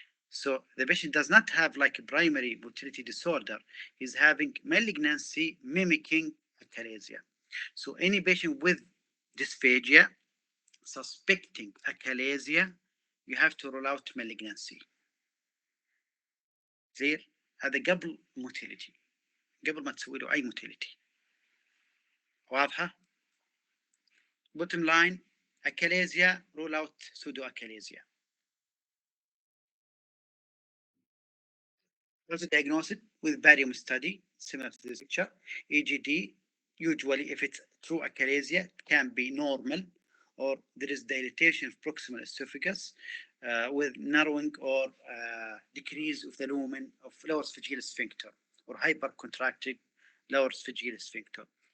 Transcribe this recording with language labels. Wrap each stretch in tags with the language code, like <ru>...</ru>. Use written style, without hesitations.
<en>So the patient does not have like a primary motility disorder, he's having malignancy mimicking achalasia. So any patient with dysphagia suspecting achalasia, you have to rule out malignancy. Clear؟</en> <ar>هذا قبل موتيليتي، قبل ما تسوي له أي موتيليتي. واضحة؟</ar> <en>Bottom line, achalasia, rule out pseudoachalasia. Also diagnosed with barium study, similar to this picture. EGD, usually if it's true achalasia, it can be normal, or there is dilatation of proximal esophagus with narrowing or decrease of the lumen of lower esophageal sphincter, or hypercontracted lower esophageal sphincter.</en>